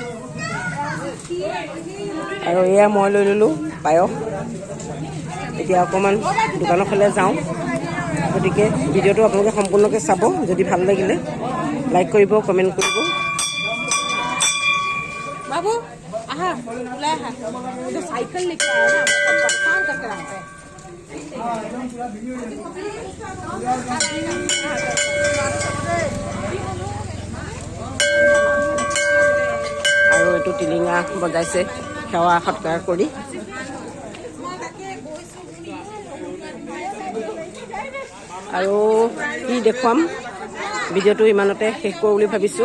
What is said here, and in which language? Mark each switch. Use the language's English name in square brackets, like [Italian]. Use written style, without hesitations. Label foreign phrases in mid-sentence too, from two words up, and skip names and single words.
[Assamese] আৰু এয়া মই লৈ ল'লোঁ পায়স। এতিয়া অকণমান দোকানৰ ফালে যাওঁ, গতিকে ভিডিঅ'টো আপোনালোকে সম্পূৰ্ণকৈ চাব। যদি ভাল লাগিলে লাইক কৰিব, কমেণ্ট কৰিব। [Hindi] बाबू आहा बुलाया है तो साइकिल लेके आया ना परेशान करके रखते हैं [Assamese] আৰু এইটো টিলিঙা বজাইছে সেৱা সৎকাৰ কৰি। আৰু কি দেখুৱাম ভিডিঅ'টো ইমানতে শেষ কৰোঁ বুলি ভাবিছোঁ।